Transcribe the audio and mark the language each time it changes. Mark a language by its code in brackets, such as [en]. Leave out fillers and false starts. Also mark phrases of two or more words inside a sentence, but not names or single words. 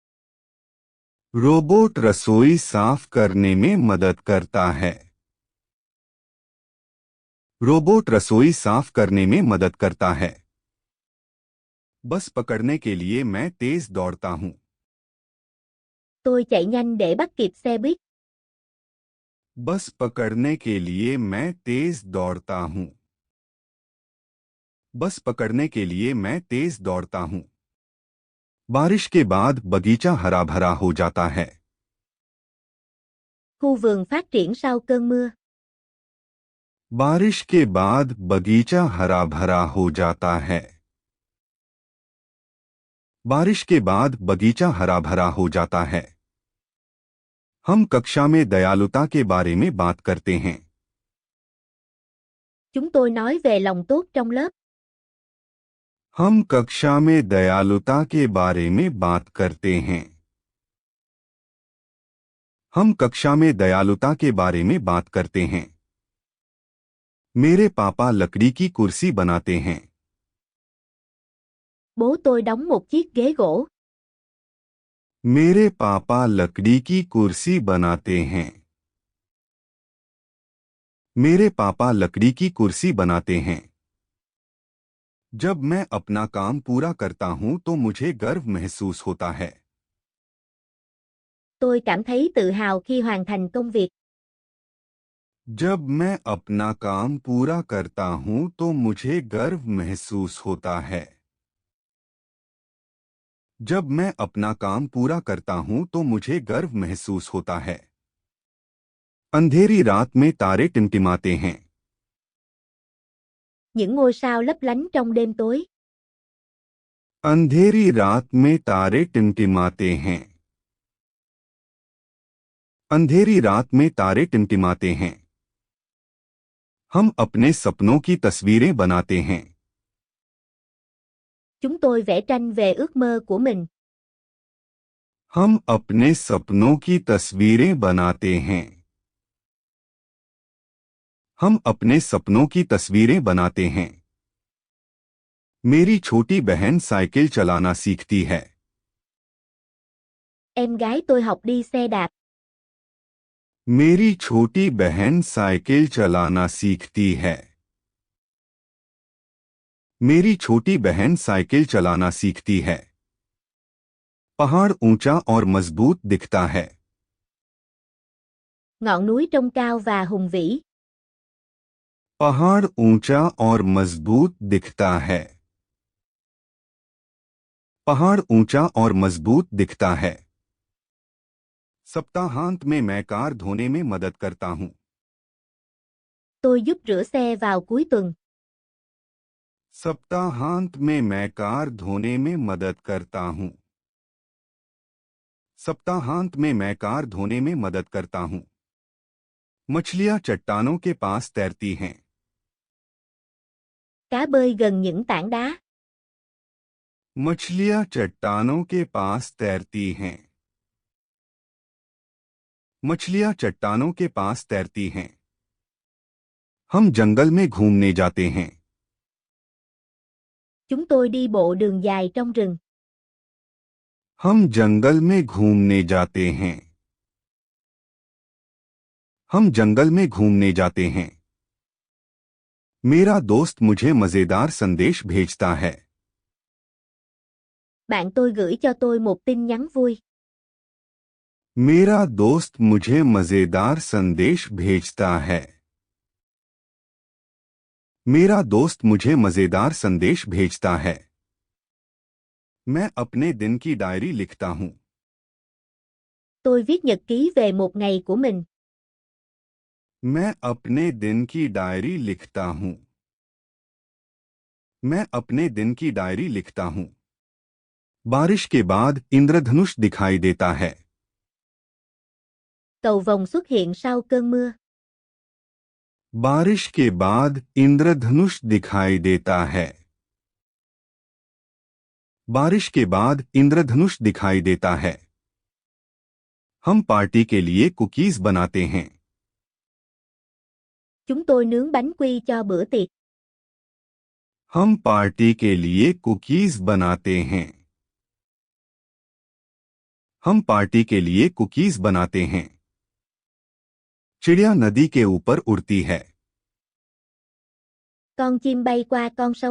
[hi] रोबोट रसोई साफ करने में मदद करता है। रोबोट रसोई साफ करने में मदद करता है। बस पकड़ने के लिए मैं तेज दौड़ता हूं। [vi] Tôi chạy nhanh để bắt kịp xe buýt. [hi] बस पकड़ने के लिए मैं तेज दौड़ता हूं। बस पकड़ने के लिए मैं तेज दौड़ता हूं। बारिश के बाद बगीचा हरा भरा हो जाता है। [vi] Khu vườn phát triển sau cơn mưa. [hi] बारिश के बाद बगीचा हरा भरा हो जाता है। बारिश के बाद बगीचा हरा भरा हो जाता है। हम कक्षा में दयालुता के बारे में बात करते हैं। [vi] Chúng tôi nói về lòng tốt trong lớp. [hi] हम कक्षा में दयालुता के बारे में बात करते हैं। हम कक्षा में दयालुता के बारे में बात करते हैं। मेरे पापा लकड़ी की कुर्सी बनाते हैं। [vi] Bố tôi đóng một chiếc ghế gỗ. [hi] मेरे पापा लकड़ी की कुर्सी बनाते हैं। मेरे पापा लकड़ी की कुर्सी बनाते हैं। जब मैं अपना काम पूरा करता हूं तो मुझे गर्व महसूस होता है। [vi] Tôi cảm thấy tự hào khi hoàn thành công việc. [hi] जब मैं अपना काम पूरा करता हूं तो मुझे गर्व महसूस होता है। जब मैं अपना काम पूरा करता हूं तो मुझे गर्व महसूस होता है। अंधेरी रात में तारे टिमटिमाते हैं। [vi] Những ngôi sao lấp lánh trong đêm tối. [hi] अंधेरी रात में तारे टिमटिमाते हैं। अंधेरी रात में तारे टिमटिमाते हैं। हम अपने सपनों की तस्वीरें बनाते हैं। [vi] Chúng tôi vẽ tranh về ước mơ của mình. [hi] हम अपने सपनों की तस्वीरें बनाते हैं। हम अपने सपनों की तस्वीरें बनाते हैं। मेरी छोटी बहन साइकिल चलाना सीखती है। [vi] Em gái tôi học đi xe đạp. [hi] मेरी छोटी बहन साइकिल चलाना सीखती है। मेरी छोटी बहन साइकिल चलाना सीखती है। पहाड़ ऊंचा और मजबूत दिखता है। [vi] Ngọn núi trông cao và hùng vĩ. [hi] पहाड़ ऊंचा और मजबूत दिखता है। पहाड़ ऊंचा और मजबूत दिखता है। सप्ताहांत में मैं कार धोने में मदद करता हूं। [vi] Tôi giúp rửa xe vào cuối tuần. [hi] सप्ताहांत में मैं कार धोने में मदद करता हूं। सप्ताहांत में मैं कार धोने में मदद करता हूं। मछलियां चट्टानों के पास तैरती हैं। [vi] Cá bơi gần những tảng đá. [hi] मछलियां चट्टानों के पास तैरती हैं। मछलियां चट्टानों के पास तैरती हैं। हम जंगल में घूमने जाते हैं। [vi] Chúng tôi đi bộ đường dài trong rừng. [hi] हम जंगल में घूमने जाते हैं। हम जंगल में घूमने जाते हैं। मेरा दोस्त मुझे मजेदार संदेश भेजता है। [vi] Bạn tôi gửi cho tôi một tin nhắn vui. [hi] मेरा दोस्त मुझे मजेदार संदेश भेजता है। मेरा दोस्त मुझे मजेदार संदेश भेजता है। मैं अपने दिन की डायरी लिखता हूं। [vi] Tôi viết nhật ký về một ngày của mình. [hi] मैं अपने दिन की डायरी लिखता हूं। मैं अपने दिन की डायरी लिखता हूं। बारिश के बाद इंद्रधनुष दिखाई देता है। [vi] Cầu vồng xuất hiện sau cơn mưa. [hi] बारिश के बाद इंद्रधनुष दिखाई देता है। बारिश के बाद इंद्रधनुष दिखाई देता है। हम पार्टी के लिए कुकीज बनाते हैं। [vi] Chúng tôi nướng bánh quy cho bữa tiệc. [hi] हम पार्टी के लिए कुकीज बनाते हैं। हम पार्टी के लिए कुकीज बनाते हैं। चिड़िया नदी के ऊपर उड़ती है। [vi] Con chim bay qua con sông.